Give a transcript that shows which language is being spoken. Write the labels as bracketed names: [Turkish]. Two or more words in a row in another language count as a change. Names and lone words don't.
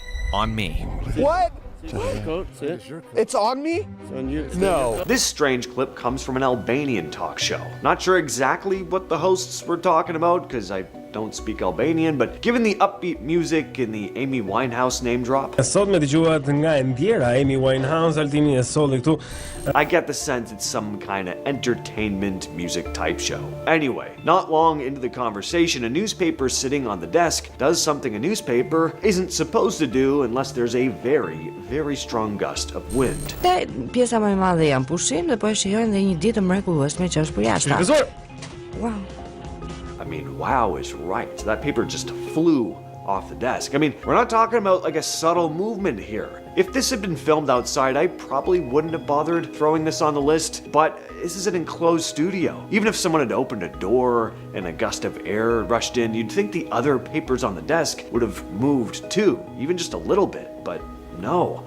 [English] On me. What? It's on me? No. This strange clip comes from an Albanian talk show. Not sure exactly what the hosts were talking about, because I don't speak Albanian, but given the upbeat music and the Amy Winehouse name drop, [Albanian] Sot me dëgjuat nga e ndjera, Amy Winehouse, Altini e solli këtu. [English] I get the sense it's some kind of entertainment music type show. Anyway, not long into the conversation, a newspaper sitting on the desk does something a newspaper isn't supposed to do unless there's a very, very strong gust of wind. [Albanian] Te pjesa më e madhe janë pushim dhe po e shijojnë dhe një ditë të mrekullueshme që është për jashtë. [English] Wow. I mean, wow is right. That paper just flew off the desk. I mean, we're not talking about like a subtle movement here. If this had been filmed outside, I probably wouldn't have bothered throwing this on the list, but this is an enclosed studio. Even if someone had opened a door and a gust of air rushed in, you'd think the other papers on the desk would have moved too, even just a little bit, but no.